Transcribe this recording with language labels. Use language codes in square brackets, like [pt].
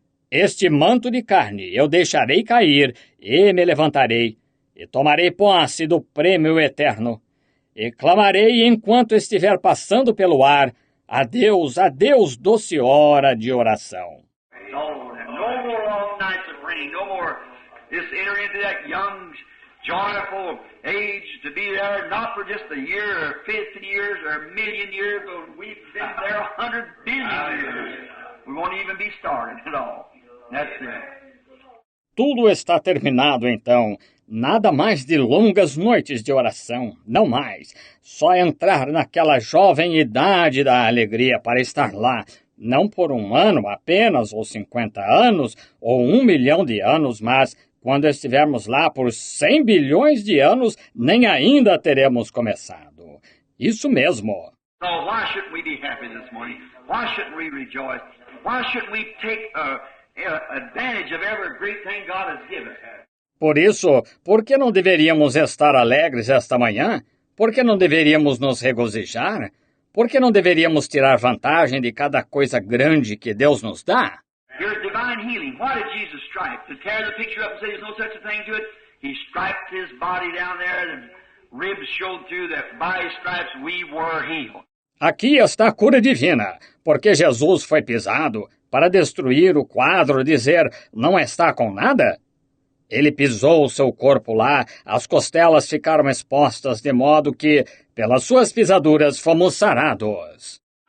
[pt] Este manto de carne eu deixarei cair, e me levantarei, e tomarei posse do prêmio eterno, e clamarei enquanto estiver passando pelo ar, adeus, adeus, doce hora de oração. [en] No more long nights of rain, no more just enter into that young, joyful age to be there, not for just a year or 50 years or a million years, but we've been there 100 billion years. We won't even be started at all. That's it. [pt] Tudo está terminado então. Nada mais de longas noites de oração, não mais. Só entrar naquela jovem idade da alegria para estar lá, não por um ano apenas, ou 50 anos, ou 1 milhão de anos, mas quando estivermos lá por 100 bilhões de anos, nem ainda teremos começado. Isso mesmo. [en] So why shouldn't we be happy this morning? Why shouldn't we rejoice? Why shouldn't we take advantage of every great thing God has given us? [pt] Por isso, por que não deveríamos estar alegres esta manhã? Por que não deveríamos nos regozijar? Por que não deveríamos tirar vantagem de cada coisa grande que Deus nos dá? [en] Your divine healing. Why did Jesus stripe? To tear the picture up and say there's no such a thing to it? He striped his body down there and ribs showed through that by his stripes we were healed. [pt] Aqui está a cura divina, porque Jesus foi pisado para destruir o quadro, dizer, não está com nada? Ele pisou o seu corpo lá, as costelas ficaram expostas de modo que, pelas suas pisaduras, fomos sarados.